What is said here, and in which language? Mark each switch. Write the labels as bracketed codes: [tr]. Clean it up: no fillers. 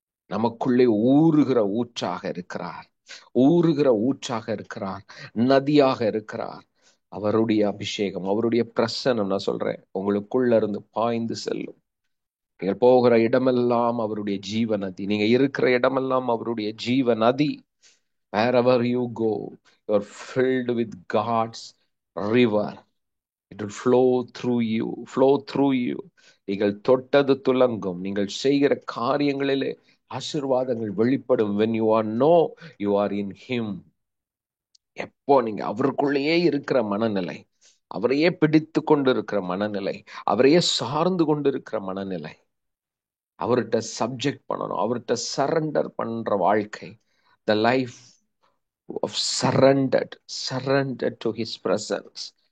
[ta] நமக்குள்ளே ஊறுகிற ஊற்றாக இருக்கிறார், ஊறுகிற ஊற்றாக இருக்கிறார், நதியாக இருக்கிறார். அவருடைய அபிஷேகம், அவருடைய பிரசன்னம், நான் சொல்றேன், உங்களுக்குள்ள இருந்து பாய்ந்து செல்லும். நீங்கள் போகிற இடமெல்லாம் அவருடைய ஜீவ நதி. நீங்க இருக்கிற இடமெல்லாம் அவருடைய ஜீவ நதி. [en] Wherever you go, you're filled with God's river. It will flow through you, flow through you. [ta] நீங்கள் தொட்டது துலங்கும். நீங்கள் செய்கிற காரியங்களிலே ஆசீர்வாதங்கள் வெளிப்படும். [en] When you are know you are in him. [ta] எப்போ நீங்க அவருக்குள்ளேயே இருக்கிற மனநிலை, அவரையே பிடித்து கொண்டு இருக்கிற மனநிலை, அவரையே சார்ந்து கொண்டு இருக்கிற மனநிலை, அவர்கிட்ட சப்ஜெக்ட் பண்ணணும், அவர்கிட்ட சரண்டர் பண்ற வாழ்க்கை, [en] The life of surrendered to his presence.